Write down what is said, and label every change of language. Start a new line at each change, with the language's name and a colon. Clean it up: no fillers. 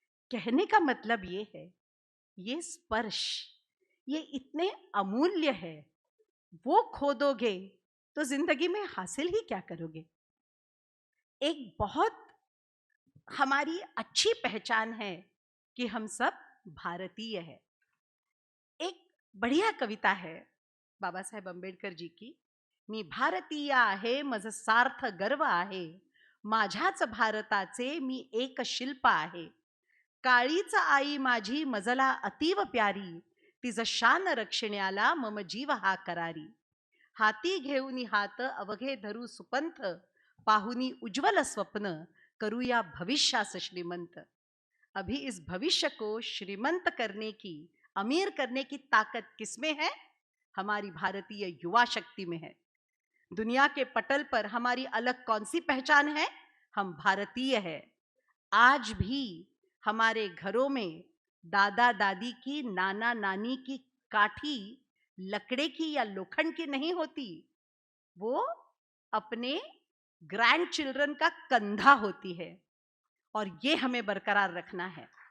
Hindi: कहने का मतलब ये है, ये स्पर्श, ये इतने अमूल्य है। वो खो दोगे तो जिंदगी में हासिल ही क्या करोगे। एक बहुत हमारी अच्छी पहचान है कि हम सब भारतीय हैं। एक बढ़िया कविता है बाबा साहेब अंबेडकर जी की,
Marathi: मी भारतीय आहे, मज सार्थ गर्व आहे, माझ्याच भारताचे मी एक शिल्प आहे, काळीच आई माझी मजला अतीव प्यारी, तिज शान रक्षण्याला मम जीव हा करारी, हाती घेऊनी हात अवघे धरू सुपंथ, पाहुनी उज्ज्वल स्वप्न, करूया भविष्यास श्रीमंत।
Hindi: अभी इस भविष्य को श्रीमंत करने की, अमीर करने की ताकत किसमें है? हमारी भारतीय युवा शक्ति में है। दुनिया के पटल पर हमारी अलग कौन सी पहचान है? हम भारतीय हैं। आज भी हमारे घरों में दादा दादी की, नाना नानी की काठी लकड़े की या लोखंड की नहीं होती, वो अपने ग्रैंड चिल्ड्रन का कंधा होती है, और ये हमें बरकरार रखना है।